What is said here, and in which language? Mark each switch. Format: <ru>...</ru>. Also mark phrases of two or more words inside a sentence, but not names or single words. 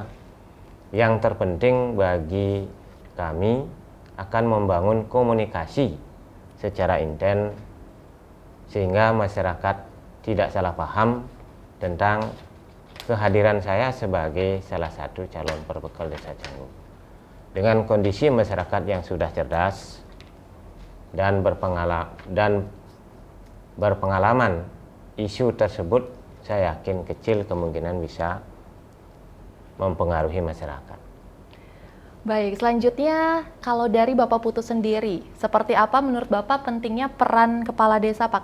<id>Yang terpenting bagi kami akan membangun komunikasi secara intens sehingga masyarakat tidak salah paham tentang kehadiran saya sebagai salah satu calon perbekal desa Canggu. Dengan kondisi masyarakat yang sudah cerdas dan berpengalaman, isu tersebut saya yakin kecil kemungkinan bisa mempengaruhi masyarakat. Baik, selanjutnya kalau dari Bapak Putu sendiri, seperti apa menurut Bapak pentingnya peran kepala desa, Pak?</id>